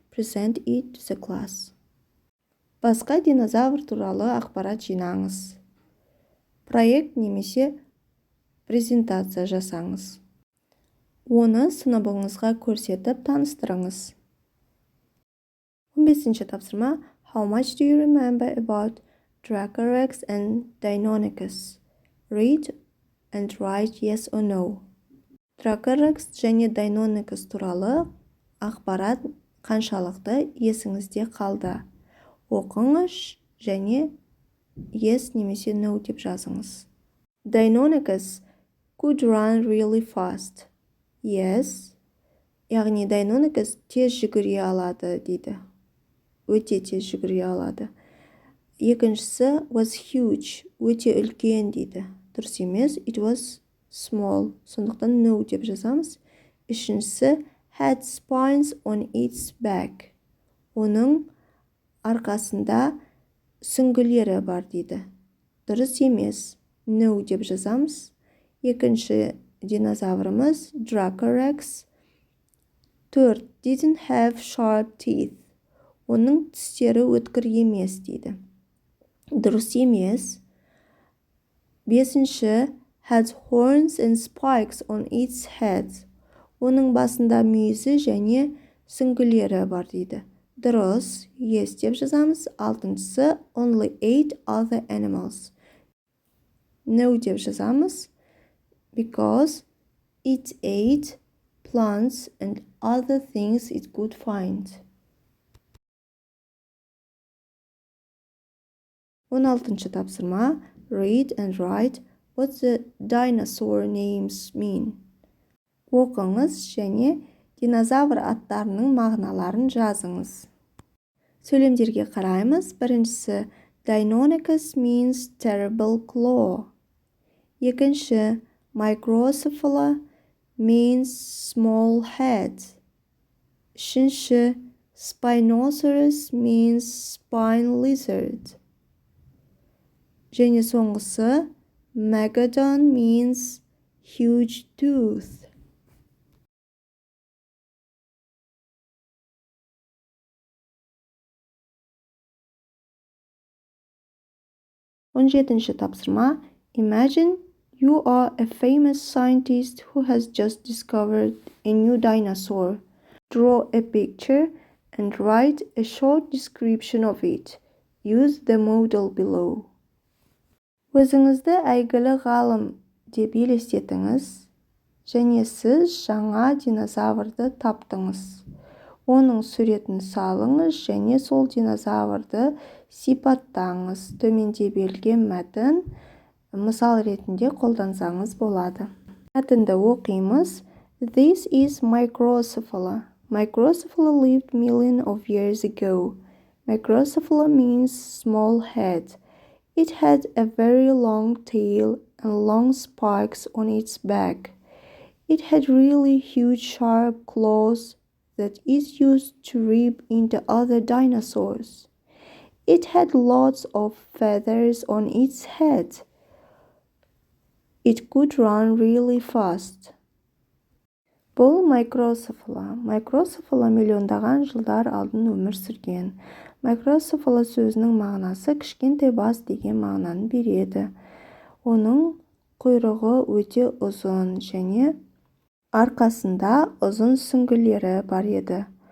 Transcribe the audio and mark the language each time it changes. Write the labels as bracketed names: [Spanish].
[English] Present it to the class. [Kazakh] Басқа динозавр туралы ақпарат жинаңыз. Проект немесе презентация жасаңыз. Оны сыныбыңызға көрсетіп таныстырыңыз. 15-ші тапсырма. [English] How much do you remember about Dracorex and Deinonychus? Read and write yes or no. [Kazakh] Dracorex және Deinonychus туралы ақпарат қаншалықты есіңізде қалды? Оқыңыз және yes немесе no деп жазыңыз. [English] Deinonychus could run really fast. Yes. [Kazakh] Яғни Deinonychus тез жүгіре алады дейді. Өте тез жүгіре алады. Екіншісі [English] was huge. [Kazakh] Өте үлкен дейді. Дұрыс емес. [English] It was small. [Kazakh] Сондықтан no деп жазамыз. Үшіншісі [English] had spines on its back. [Kazakh] Оның арқасында сүңгілері бар дейді. Дұрыс емес. No деп жазамыз. Екінші динозаврымыз [English] Dracorex. 4. Didn't have sharp teeth. [Kazakh] Оның тістері өткір емес дейді. Дұрыс емес. Бесінші [English] had horns and spikes on its head. [Kazakh] Оның басында мүйізі және сүңгілері бар дейді. Дұрыс, yes деп жазамыз. Алтыншысы [English] only 8 other animals. [Kazakh] No деп жазамыз. [English] Because it ate plants and other things it could find. [Kazakh] 16-ші тапсырма. [English] Read and write what the dinosaur names mean. [Kazakh] Оқыңыз және динозавр аттарының мағыналарын жазыңыз. Сөйлемдерге қараймыз. Біріншісі [English] Deinonychus means terrible claw. [Kazakh] Екінші [English] Microcephala means small head. [Kazakh] Үшінші [English] Spinosaurus means spine lizard. [Kazakh] Және соңғысы [English] Megalodon means huge tooth. [Kazakh] Он жетінші тапсырма. [English] Imagine you are a famous scientist who has just discovered a new dinosaur. Draw a picture and write a short description of it. Use the model below. [Kazakh] Өзіңізді әйгілі ғалым деп елестетіңіз және сіз жаңа динозаврды таптыңыз. Оның суретін салыңыз және сол динозаврды сипаттаңыз. Төменде берілген мәтін мысал ретінде қолдансаңыз болады. Мәтінді оқимыз. [English] This is Microcephala. Microcephala lived millions of years ago. Microcephala means small head. It had a very long tail and long spikes on its back. It had really huge sharp claws that is used to rip into other dinosaurs. It had lots of feathers on its head. It could run really fast. [Kazakh] Бұл Microcephala. Microcephala миллиондаған жылдар алдын өмір сүрген. Microcephala сөзінің мағынасы кішкентай бас деген мағынаны береді. Оның құйрығы өте ұзын және арқасында ұзын сүңгілері бар еді.